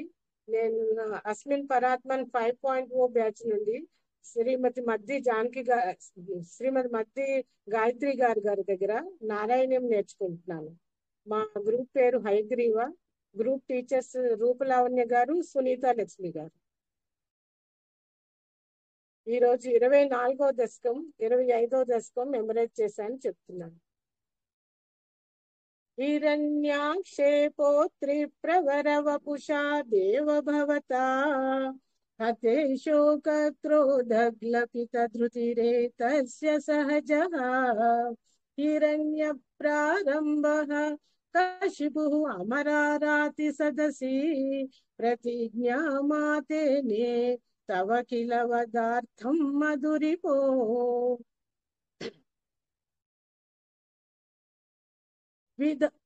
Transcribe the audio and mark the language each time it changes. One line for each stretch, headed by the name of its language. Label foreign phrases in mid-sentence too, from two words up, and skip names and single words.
Telugu: నేను అస్మిన్ పరాత్మన్ 5.0 బ్యాచ్ నుండి శ్రీమతి మద్ది జానకి శ్రీమతి మద్ది గాయత్రి గారి దగ్గర నారాయణ్యం నేర్చుకుంటున్నాను. మా గ్రూప్ పేరు హైగ్రీవ. గ్రూప్ టీచర్స్ రూపలావణ్య గారు, సునీత లక్ష్మి గారు. ఈ రోజు 24వ దశకం 25వ దశకం మెమరైజ్ చేశాను చెప్తున్నాను.
Sanskrit: हिरण्याक्षे पौत्रि प्रवरवपुषा देवभवता हते शोकक्रोधग्लपितधृतिरेतस्य सहजः हिरण्यप्रारम्भः कशिपुः अमराराति सदसि प्रतिज्ञामातेने तव किल वदार्थं मधुरिपो विद